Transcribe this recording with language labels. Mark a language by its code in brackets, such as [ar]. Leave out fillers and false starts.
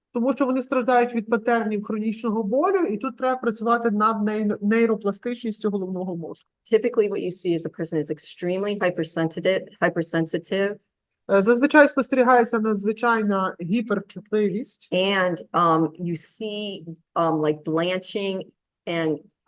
[uk] Тому що вони страждають від патернів хронічного болю, і тут треба працювати над нейропластичністю головного мозку. [en] Typically, what you see is a person is extremely hypersensitive, [uk] Зазвичай спостерігається надзвичайна гіперчутливість. [en] and you see like blanching and